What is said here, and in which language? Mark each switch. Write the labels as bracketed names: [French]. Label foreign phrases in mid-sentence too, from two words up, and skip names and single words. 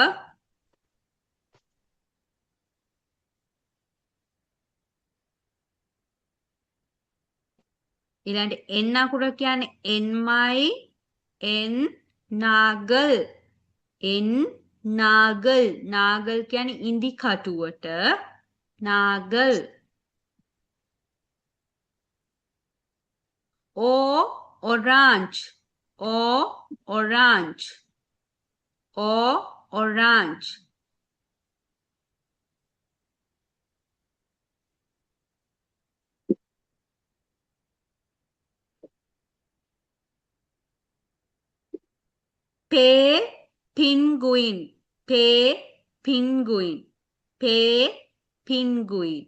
[Sinhala] ඊළඟට N අකුර කියන්නේ එන්මයි එන් නාගල්. එන් නාගල්. නාගල් කියන්නේ ඉඳි කටුවට. නාගල්. [English] O orange. O orange. O orange. P penguin. P penguin. P penguin.